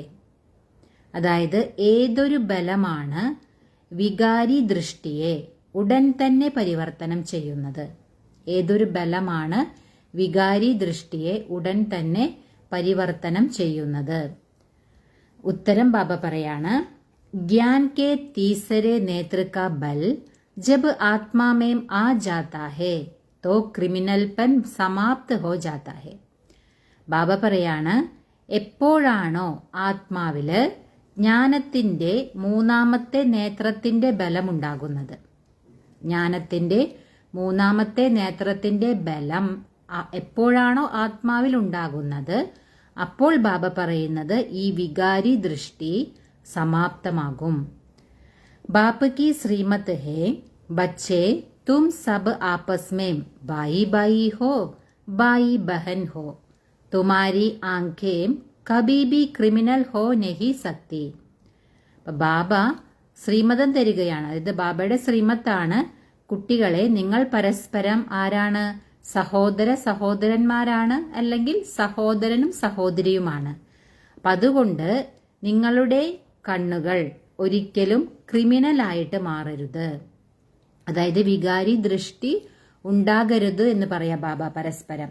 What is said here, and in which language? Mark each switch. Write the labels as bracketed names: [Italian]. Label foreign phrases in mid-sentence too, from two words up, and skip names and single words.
[Malayalam] അതായത് ഏതൊരു ബലമാണ് വികാരി ദൃഷ്ടിയെ ഉടൻ തന്നെ പരിവർത്തനം ചെയ്യുന്നത്? ഏതൊരു ബലമാണ് വികാരി ദൃഷ്ടിയെ ഉടൻ തന്നെ പരിവർത്തനം ചെയ്യുന്നത്? ഉത്തരം ബാബ പറയാണ്, [Hindi] ज्ञान के तीसरे नेत्र का बल जब आत्मा में आ जाता है तो क्रिमिनलपन समाप्त हो जाता है. [Malayalam] ബാബ പറയാണ്, എപ്പോഴാണോ ആത്മാവില് ജ്ഞാനത്തിന്റെ മൂന്നാമത്തെ നേത്രത്തിന്റെ ബലമുണ്ടാകുന്നത്, ജ്ഞാനത്തിന്റെ മൂന്നാമത്തെ നേത്രത്തിന്റെ ബലം എപ്പോഴാണോ ആത്മാവിൽ ഉണ്ടാകുന്നത്, അപ്പോൾ ബാബ പറയുന്നത് ഈ വികാരി ദൃഷ്ടി സമാപ്തമാകും. [Hindi] बाप की श्रीमत है, बच्चे तुम सब आपस में भाई भाई हो, भाई बहन हो. तुम्हारी आंखें कभी भी क्रिमिनल हो नहीं सकती. [Malayalam] ബാബ ശ്രീമതം തരികയാണ്. അതായത് ബാബയുടെ ശ്രീമത്താണ്, കുട്ടികളെ നിങ്ങൾ പരസ്പരം ആരാണ്? സഹോദര സഹോദരന്മാരാണ്, അല്ലെങ്കിൽ സഹോദരനും സഹോദരിയുമാണ്. അപ്പം അതുകൊണ്ട് നിങ്ങളുടെ കണ്ണുകൾ ഒരിക്കലും ക്രിമിനലായിട്ട് മാറരുത്, അതായത് വികാരി ദൃഷ്ടി ഉണ്ടാകരുത് എന്ന് പറയാം ബാബ പരസ്പരം.